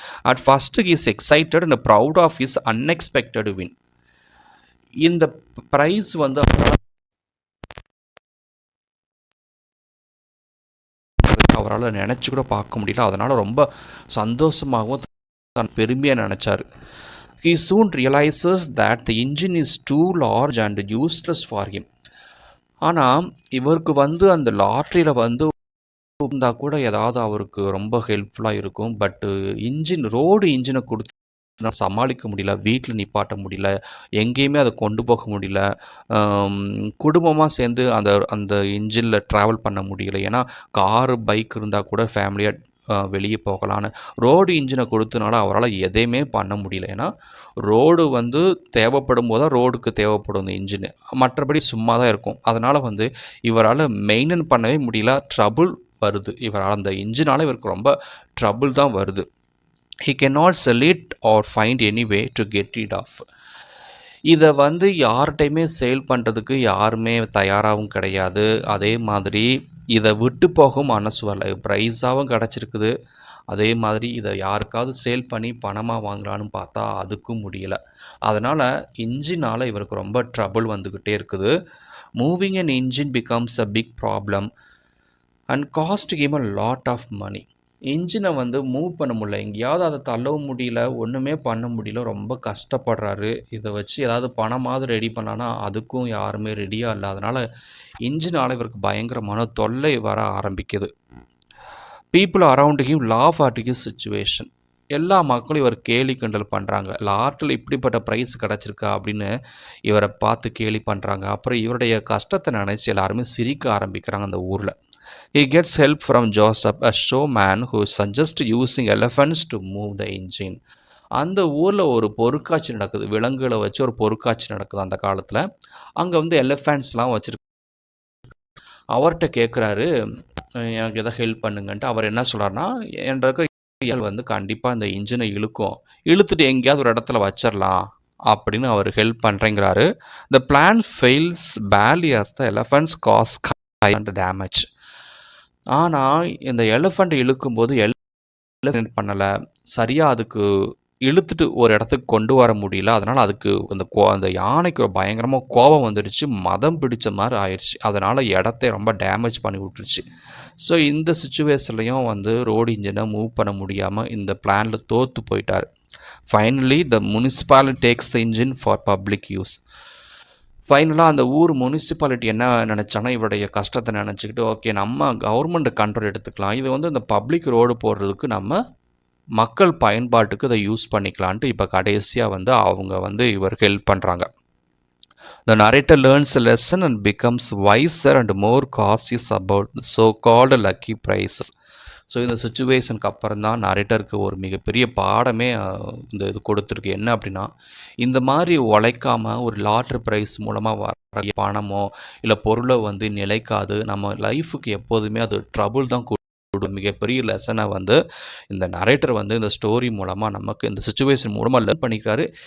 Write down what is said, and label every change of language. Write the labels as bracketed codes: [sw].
[en] At first his excited and proud of his unexpected win. [ta] இந்த price அவரால் நினச்சி கூட பார்க்க முடியல. அதனால் ரொம்ப சந்தோஷமாகவும் தான் பெருமையாக நினச்சார். [en] He soon realizes that the engine is too large and useless for him. [ta] ஆனால் இவருக்கு அந்த லாட்ரியில் இருந்தால் கூட ஏதாவது அவருக்கு ரொம்ப ஹெல்ப்ஃபுல்லாக இருக்கும். பட்டு ரோடு இன்ஜினை கொடுத்து சமாளிக்க முடியல, வீட்டில் நிப்பாட்ட முடியல, எங்கேயுமே அதை கொண்டு போக முடியல, குடும்பமாக சேர்ந்து அந்த இன்ஜினில் ட்ராவல் பண்ண முடியல. ஏன்னா காரு பைக் இருந்தால் கூட ஃபேமிலியாக வெளியே போகலான்னு ரோடு இன்ஜினை கொடுத்தனால அவரால் எதையுமே பண்ண முடியல. ஏன்னா ரோடு தேவைப்படும் போது தான் ரோடுக்கு தேவைப்படும் இந்த இன்ஜினு, மற்றபடி சும்மா தான் இருக்கும். அதனால் இவரால் மெயின்டைன் பண்ணவே முடியல, ட்ரபுள் வருது. இவரால் அந்த இன்ஜினால் இவருக்கு ரொம்ப ட்ரபுள் தான் வருது. [en] He cannot sell it or find any way to get rid of. [ta] இதை யார்கிட்டையுமே சேல் பண்ணுறதுக்கு யாருமே தயாராகவும் கிடையாது. அதே மாதிரி இதை விட்டு போகும் மனசு வரல. ப்ரைஸாகவும் கிடச்சிருக்குது. அதே மாதிரி இதை யாருக்காவது சேல் பண்ணி பணமாக வாங்கலான்னு பார்த்தா அதுக்கும் முடியலை. அதனால் இன்ஜினால் இவருக்கு ரொம்ப ட்ரபுள் வந்துக்கிட்டே இருக்குது. [en] Moving an engine becomes a big problem and cost him a lot of money. [ta] இன்ஜினை மூவ் பண்ண முடியல, எங்கேயாவது அதை தள்ளவும் முடியல, ஒன்றுமே பண்ண முடியல, ரொம்ப கஷ்டப்படுறாரு. இதை வச்சு ஏதாவது பணமாவது ரெடி பண்ணலான்னா அதுக்கும் யாருமே ரெடியாக இல்லை. அதனால் இன்ஜினால் இவருக்கு பயங்கரமான தொல்லை வர ஆரம்பிக்குது. [en] People around him laugh at his situation. [ta] எல்லா மக்களும் இவர் கேலி கிண்டல் பண்ணுறாங்க. லாட்டில் இப்படிப்பட்ட ப்ரைஸ் கிடச்சிருக்கா அப்படின்னு இவரை பார்த்து கேலி பண்ணுறாங்க. அப்புறம் இவருடைய கஷ்டத்தை நினச்சி எல்லாருமே சிரிக்க ஆரம்பிக்கிறாங்க அந்த ஊரில். [en] He gets help from Joseph, a showman who suggests using elephants to move the engine. [ta] அந்த ஊரில் ஒரு பொருட்காட்சி நடக்குது, விலங்குகளை வச்சு ஒரு பொருட்காட்சி நடக்குது அந்த காலத்தில். அங்கே எலிஃபண்ட்ஸ்லாம் வச்சுருக்கு. அவர்கிட்ட கேட்குறாரு, எனக்கு எதாவது ஹெல்ப் பண்ணுங்கன்ட்டு. அவர் என்ன சொல்கிறாருன்னா, என்ற கண்டிப்பாக இந்த இன்ஜினை இழுத்துட்டு எங்கேயாவது ஒரு இடத்துல வச்சிடலாம் அப்படின்னு அவர் help பண்ணுறேங்கிறாரு. [en] The plan fails badly as the elephants cause damage. [ta] ஆனால் இந்த எலிஃபண்ட் இழுக்கும்போது பண்ணலை, சரியாக அதுக்கு இழுத்துட்டு ஒரு இடத்துக்கு கொண்டு வர முடியல. அதனால அதுக்கு அந்த யானைக்கு ஒரு பயங்கரமா கோபம் வந்துடுச்சு. மதம் பிடிச்ச மாரி ஆயிருச்சு. அதனால இடத்த ரொம்ப டேமேஜ் பண்ணி விட்டுருச்சு. ஸோ இந்த சிச்சுவேஷன்லயும் வந்து ரோடு இன்ஜின மூவ் பண்ண முடியாம இந்த பிளான்ல தோத்து போயிட்டாரு. [en] Finally the municipality takes the engine for public use. [ta] ஃபைனலாக அந்த ஊர் முனிசிபாலிட்டி என்ன நினச்சாங்கன்னா, இவருடைய கஷ்டத்தை நினச்சிக்கிட்டு, ஓகே நம்ம கவர்மெண்ட் கண்ட்ரோல் எடுத்துக்கலாம். இது வந்து இந்த பப்ளிக் ரோடு போடுறதுக்கு நம்ம மக்கள் பயன்பாட்டுக்கு இதை யூஸ் பண்ணிக்கலான்ட்டு இப்போ கடைசியாக வந்து அவங்க வந்து இவருக்கு ஹெல்ப் பண்ணுறாங்க. [en] The narrator learns a lesson and becomes wiser and more cautious about the so-called lucky prizes. [ta] So இந்த சுச்சுவேஷனுக்கு அப்புறம் தான் நரேட்டருக்கு ஒரு மிகப்பெரிய பாடமே இந்த இது கொடுத்துருக்கு. என்ன அப்படின்னா, இந்த மாதிரி உழைக்காமல் ஒரு லாட்ரி ப்ரைஸ் மூலமாக வர பணமோ இல்லை பொருளோ வந்து நிலைக்காது. நம்ம லைஃபுக்கு எப்போதுமே அது ட்ரபுள் தான் மிகப்பெரிய லெசனை வந்து இந்த நரேட்டர் வந்து இந்த ஸ்டோரி மூலமாக நமக்கு இந்த சுச்சுவேஷன் மூலமாக லேர்ன் பண்ணிக்கிறாரு.